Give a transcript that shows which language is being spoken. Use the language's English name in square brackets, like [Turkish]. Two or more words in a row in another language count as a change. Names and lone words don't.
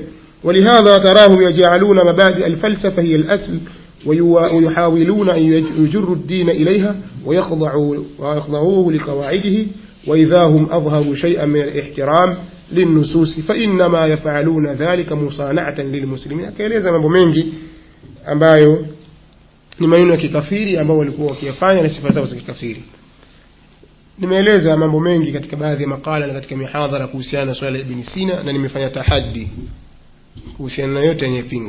[Arabic] ولهذا تراهم يجعلون مبادئ الفلسفة هي الأصل ويحاولون أن يجروا الدين إليها ويخضعوه لقواعده وإذا هم أظهروا شيئا من الاحترام للنصوص فإنما يفعلون ذلك مصانعة للمسلمين. [Swahili] akaeleza mambo mengi ambayo ni maneno ya kikafiri ambao walikuwa wakiyafanya na sifa zao za kikafiri. Nimeeleza mambo mengi katika baadhi ya makala na katika mihadhara kuhusiana na swala la Ibn Sina na nimefanya tahaddi kuhusiana na yote anayepinga.